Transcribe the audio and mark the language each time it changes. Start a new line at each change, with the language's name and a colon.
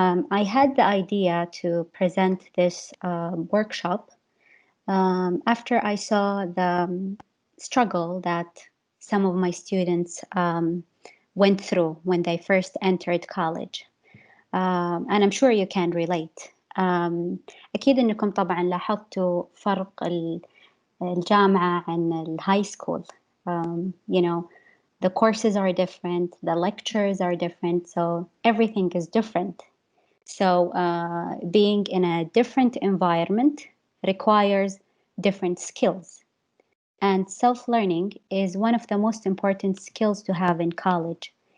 English: I had the idea to present this workshop after I saw the struggle that some of my students went through when they first entered college. And I'm sure you can relate.
Arabic: أكيد إنكم طبعا لاحظتوا فرق الجامعة عن الهاي school.
English: You know, the courses are different, the lectures are different, so everything is different. So being in a different environment requires different skills. And self-learning is one of the most important skills to have in college.